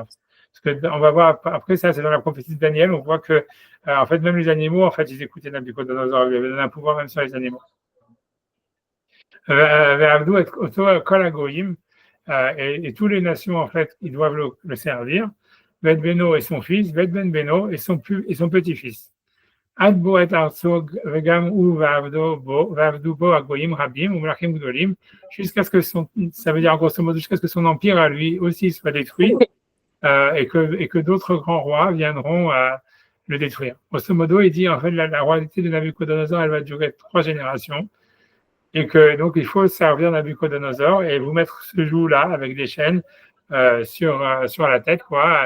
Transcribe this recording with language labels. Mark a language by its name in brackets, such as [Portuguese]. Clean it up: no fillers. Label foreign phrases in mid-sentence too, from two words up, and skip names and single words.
[French] Parce qu'on va voir, après ça, c'est dans la prophétie de Daniel, on voit que, en fait, même les animaux, en fait, ils écoutaient Nabuchodonosor, il lui avait donné un pouvoir même sur les animaux. [Hebrew] עבדו את כל הגוים, [French] et toutes les nations, en fait, ils doivent le servir. [Hebrew] ואת בנו [French] et son fils, [Hebrew] ואת בן בנו [French] et son petit-fils. [Hebrew] עד בא עת ארצו גם הוא ועבדו בו גוים רבים ומלכים גדולים, [French] jusqu'à ce que ça veut dire en grosso modo jusqu'à ce que son empire à lui aussi soit détruit et que d'autres grands rois viendront le détruire. Grosso modo, il dit en fait la royauté de Nabuchodonosor, elle va durer 3 générations et que donc il faut servir Nabuchodonosor et vous mettre ce joug-là avec des chaînes sur la tête, quoi.